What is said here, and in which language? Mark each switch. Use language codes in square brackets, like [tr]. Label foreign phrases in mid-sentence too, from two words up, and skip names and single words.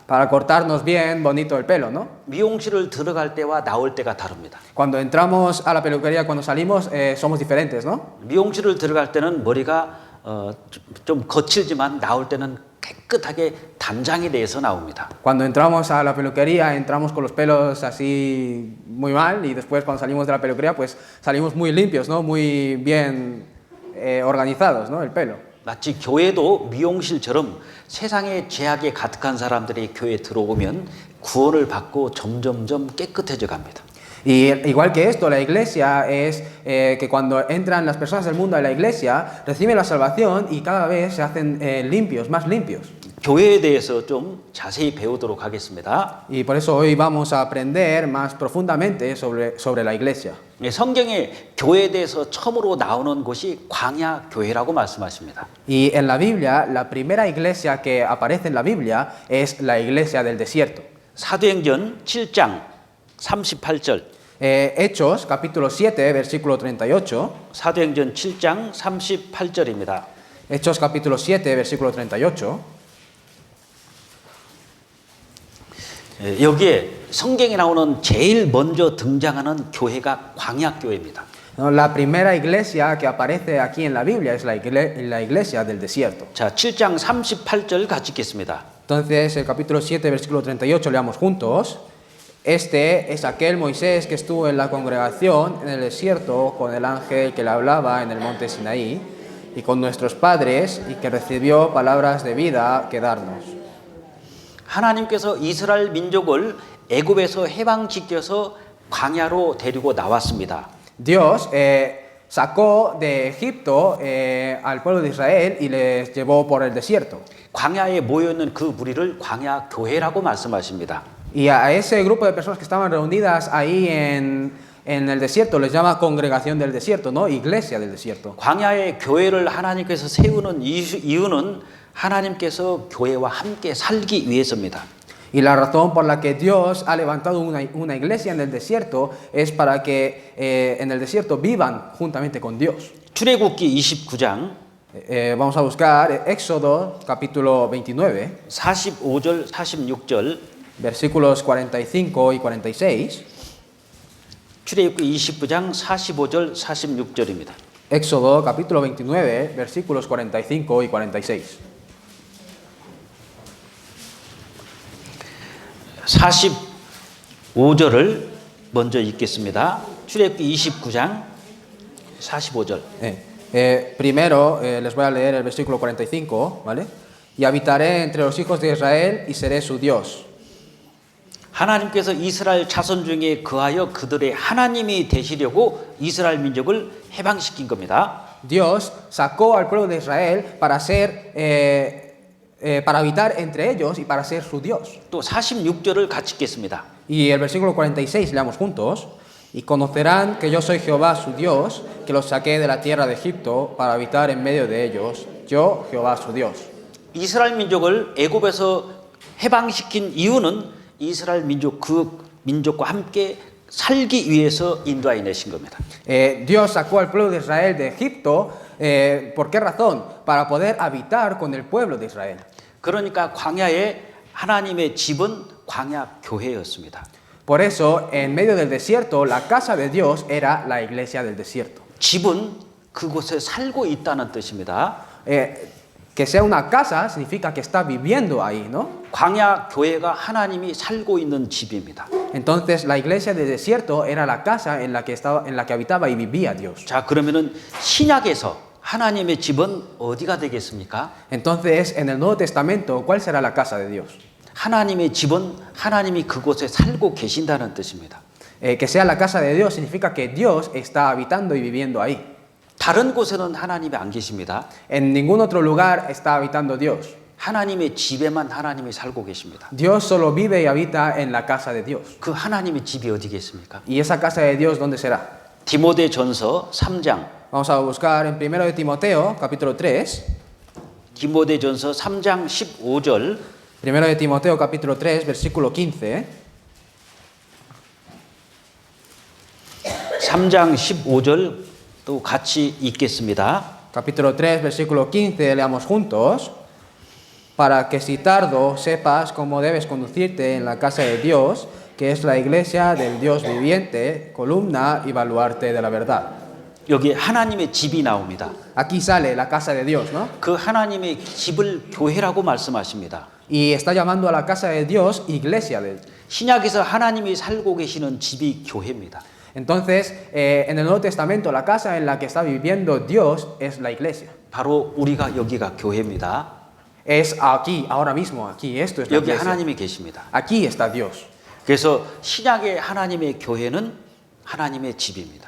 [es] Para cortarnos bien bonito el pelo, ¿no? [ko] 미용실을 들어갈 때와 나올 때가 다릅니다. [es] Cuando entramos a la peluquería, cuando salimos, somos diferentes, ¿no? [ko] 미용실을 들어갈 때는 머리가 좀 거칠지만 나올 때는 깨끗하게 단장이 돼서 나옵니다. [es] Cuando entramos a la peluquería, entramos con los pelos así muy mal y después cuando salimos de la peluquería, pues salimos muy limpios, ¿no? Muy bien organizados, ¿no? El pelo. [ko] 마치 교회도 미용실처럼 세상의 죄악에 가득한 사람들이 교회에 들어오면 구원을 받고 점점점 깨끗해져 갑니다. [es] Y igual que esto, la iglesia es que cuando entran las personas del mundo a la iglesia, reciben la salvación y cada vez se hacen limpios, más limpios. [ko] 교회에 대해서 좀 자세히 배우도록 하겠습니다. [es] Y por eso hoy vamos a aprender más profundamente sobre la iglesia. [ko] 성경에 교회에 대해서 처음으로 나오는 곳이 광야 교회라고 말씀하십니다. [es] Y en la Biblia, la primera iglesia que aparece en la Biblia es la iglesia del desierto. [ko] 사도행전 7장 38절. [es] Hechos, capítulo 7, versículo 38. [ko] 사도행전 7장 38절입니다. [es] Hechos, capítulo 7, versículo 38. [ko] 여기에 성경에 나오는 제일 먼저 등장하는 교회가 광야 교회입니다. [es] La primera iglesia que aparece aquí en la Biblia es la iglesia del desierto. [ko] 자, 7장 38절 같이 읽겠습니다. [es] Entonces, el capítulo 7, versículo 38, leamos juntos. Este es aquel Moisés que estuvo en la congregación en el desierto con el ángel que le hablaba en el monte Sinaí y con nuestros padres y que recibió palabras de vida que darnos. [ko] 하나님께서 이스라엘 민족을 애굽에서 해방시켜서 광야로 데리고 나왔습니다. [es] Dios sacó de Egipto al pueblo de Israel y les llevó por el desierto. [ko] 광야에 모여 있는 그 무리를 광야 교회라고 말씀하십니다. [es] Y a ese grupo de personas que estaban reunidas ahí en el desierto les llama congregación del desierto, ¿no? Iglesia del desierto. [ko] 광야의 교회를 하나님께서 세우는 이유는 하나님께서 교회와 함께 살기 위해서입니다. [es] Y la razón por la que Dios ha levantado una iglesia en el desierto es para que en el desierto vivan juntamente con Dios. [ko] 출애굽기 29장 [es] Vamos a buscar Éxodo capítulo 29, [ko] 45절 46절 [es] versículos 45 y 46. [ko] 출애굽기 29장 45절 46절입니다. [es] Éxodo capítulo 29, versículos 45 y 46. [ko] 45절을 먼저 읽겠습니다. 출애굽기 29장 45절. [es] Primero les voy a leer el versículo 45, ¿vale? Y habitaré entre los hijos de Israel y seré su Dios. [ko] 하나님께서 이스라엘 자손 중에 거하여 그들의 하나님이 되시려고 이스라엘 민족을 해방시킨 겁니다. [es] Dios sacó al pueblo de Israel para para habitar entre ellos y para ser su Dios. [ko] 또 46절을 같이 읽겠습니다. [es] Y el versículo 46 leamos juntos. Y conocerán que yo soy Jehová su Dios, que los saqué de la tierra de Egipto para habitar en medio de ellos. Yo, Jehová su Dios. [ko] 이스라엘 민족을 애굽에서 해방시킨 이유는 이스라엘 민족 그 민족과 함께 살기 위해서 인도하여 내신 겁니다. [es] Dios sacó al pueblo de Israel de Egipto. ¿Por qué razón? Para poder habitar con el pueblo de Israel. [ko] 그러니까 광야에 하나님의 집은 광야 교회였습니다. [es] Por eso, en medio del desierto, la casa de Dios era la iglesia del desierto. [ko] 집은 그곳에 살고 있다는 뜻입니다. [es] Que sea una casa significa que está viviendo ahí, ¿no? [ko] 광야 교회가 하나님이 살고 있는 집입니다. [es] Entonces, la iglesia del desierto era la casa en la que habitaba y vivía Dios. [ko] 자, 그러면은 신약에서 하나님의 집은 어디가 되겠습니까? [es] Entonces, en el Nuevo Testamento, ¿cuál será la casa de Dios? [ko] 하나님의 집은 하나님이 그곳에 살고 계신다는 뜻입니다. [es] Que sea la casa de Dios significa que Dios está habitando y viviendo ahí. [ko] 다른 곳에는 하나님이 안 계십니다. [es] En ningún otro lugar está habitando Dios. [ko] 하나님의 집에만 하나님이 살고 계십니다. [es] Dios solo vive y habita en la casa de Dios. [ko] 그 하나님의 집이 어디겠습니까? [es] ¿Y esa casa de Dios dónde será? [ko] 디모데전서 3장. [es] Vamos a buscar en 1 de Timoteo, capítulo 3. [ko] 디모데전서 3장 15절. [es] 1 de Timoteo, capítulo 3, versículo 15. [ko] 3장 15절 또 같이 읽겠습니다. [es] Capítulo 3, versículo 15, leamos juntos. Para que si tardo sepas cómo debes conducirte en la casa de Dios, que es la iglesia del Dios viviente, columna y baluarte de la verdad. [ko] 여기 하나님의 집이 나옵니다. [es] Aquí sale la casa de Dios, ¿no? [ko] 그 하나님의 집을 교회라고 말씀하십니다. [es] Y está llamando a la casa de Dios iglesia de Dios. [ko] 신약에서 하나님이 살고 계시는 집이 교회입니다. [es] Entonces, en el Nuevo Testamento, la casa en la que está viviendo Dios es la iglesia. [ko] 바로 우리가 여기가 교회입니다. [es] Es aquí, ahora mismo, aquí, esto es la [ko] 여기 [es] iglesia. [ko] 하나님이 계십니다. [es] Aquí está Dios. [ko] 그래서 신약의 하나님의 교회는 하나님의 집입니다.